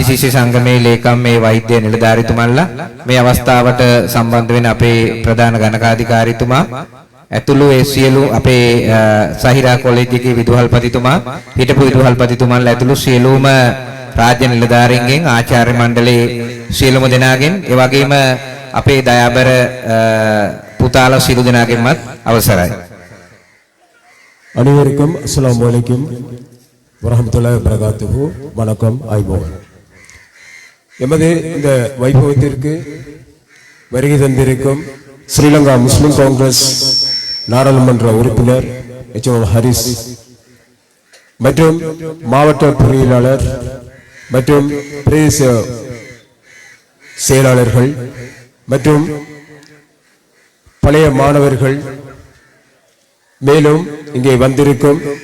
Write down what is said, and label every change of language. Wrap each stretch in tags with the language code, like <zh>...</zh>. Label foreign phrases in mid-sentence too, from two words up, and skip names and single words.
<si>ශිෂ්‍ය සංගමේ ලේකම් මේ වෛද්‍ය නිලධාරීතුමල්ලා, මේ අවස්ථාවට සම්බන්ධ වෙන අපේ ප්‍රධාන ගණකාධිකාරීතුමා ඇතුළු ඒ සියලු අපේ සහිරා කොලෙජ් එකේ විදුහල්පතිතුමා, හිටපු විදුහල්පතිතුමන්ලා ඇතුළු සියලුම රාජ්‍ය නිලධාරීන්ගෙන්, ආචාර්ය මණ්ඩලයේ සියලුම දෙනාගෙන්, ඒ වගේම අපේ දයාබර පුතාලා සියලු දෙනාගෙන්මත් අවසරයි.</si> <ar>அனைவருக்கும் السلام عليكم ورحمة الله وبركاته.</ar> <ta>வணக்கம், ஐபோன். எமது இந்த வைபவத்திற்கு வருகை தந்திருக்கும் ஸ்ரீலங்கா முஸ்லிம் காங்கிரஸ் நாடாளுமன்ற உறுப்பினர் HM ஹரிஸ் மற்றும் மாவட்ட பொறியியலாளர் மற்றும் பிரதேச செயலாளர்கள் மற்றும் பழைய மாணவர்கள், மேலும் இங்கே வந்திருக்கும்</ta>